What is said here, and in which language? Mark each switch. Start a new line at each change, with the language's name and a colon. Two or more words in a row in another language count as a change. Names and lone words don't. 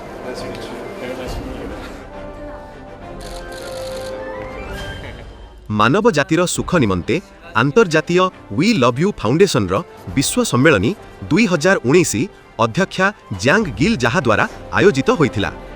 English: Nice to meet you. Very nice to meet you.
Odia: ମାନବ ଜାତିର ସୁଖ ନିମନ୍ତେ ଆନ୍ତର୍ଜାତୀୟ ୱି ଲଭ୍ ୟୁ ଫାଉଣ୍ଡେସନ୍ ର ବିଶ୍ୱ ସମ୍ମିଳନୀ 2019 ଅଧ୍ୟକ୍ଷା ଜାଙ୍ଗ ଗିଲ ଜାହା ଦ୍ୱାରା ଆୟୋଜିତ ହୋଇଥିଲା।